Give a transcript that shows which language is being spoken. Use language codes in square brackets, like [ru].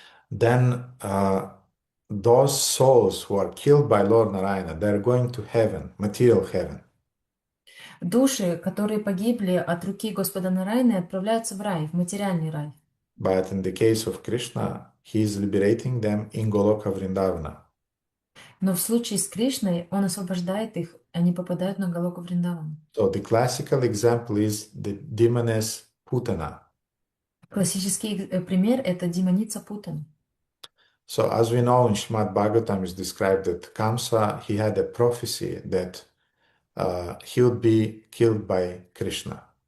[en] then those souls who are killed by Lord Narayana, they're going to heaven, material heaven. [ru] души, которые погибли от руки Господа Нараяны, отправляются в рай, в материальный рай. [en] But in the case of Krishna, he is liberating them in Goloka Vrindavana. [ru] Но в случае с Кришной он освобождает их, они попадают на Галоку Вриндавану. [en] So the classical example is the demoness Putana. [ru] Классический пример – это демоница Путана. [en] So as we know, in Srimad Bhagavatam is described that Kamsa, he had a prophecy that he would be killed by Krishna.